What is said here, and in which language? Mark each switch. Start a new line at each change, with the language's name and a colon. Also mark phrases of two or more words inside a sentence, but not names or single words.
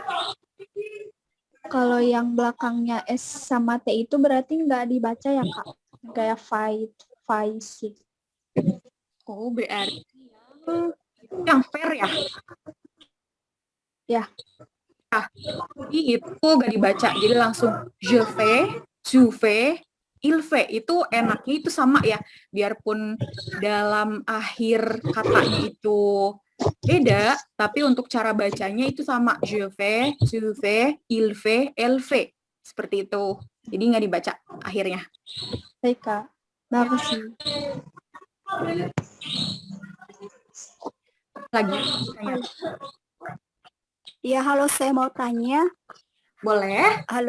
Indonesian: Kalau yang belakangnya S sama T itu berarti nggak dibaca ya, Kak? Kayak fight. Oh, berarti yang fair ya? Ya. Nah, jadi itu gak dibaca. Jadi langsung
French: je fais, tu fais, il fait.
Indonesian: Itu enaknya itu sama ya. Biarpun dalam akhir katanya itu beda, tapi untuk cara bacanya itu sama.
French: Je fais, tu fais, il fait, elle fait.
Indonesian: Seperti itu. Jadi nggak dibaca akhirnya. Baik, Kak. Makasih. Lagi. Ya, halo, saya mau tanya. Boleh. Halo.